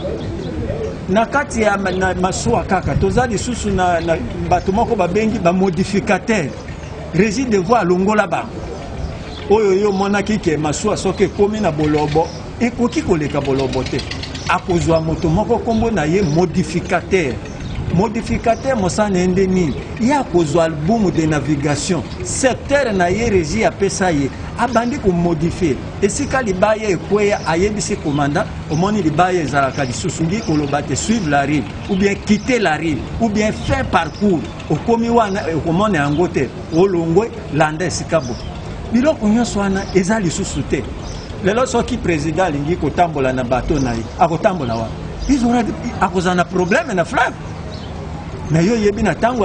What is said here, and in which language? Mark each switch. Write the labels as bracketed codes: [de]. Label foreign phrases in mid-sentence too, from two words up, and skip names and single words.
[ln] na kati ya masuwa kaka tozali susu na bato moko babengi ba [fr] modificateur régime de voie [ln] longola ba oyo yo monaki ke masuwa soke komi na bolobo ekoki koleka bolobo te akozwa moto moko kombo na ye modificateur mosana ende nini ya kozwa [fr] album de navigation secteur [ln] na ye régie apesa ye abandi komodifier esika libaya ekweya ayebisi commandant omoni libaya ezalaka lisusu ngi koloba te [fr] suivre la rive ou bien quitter la rive ou bien faire parcours [ln] okomi wana okomona yango te olongwe landa esika bo biloko nyonso wana eza lisusu te lelo soki président alingi kotambola na bato na ye akotambola wana akozala na problème na fleuve na yo yebi na tango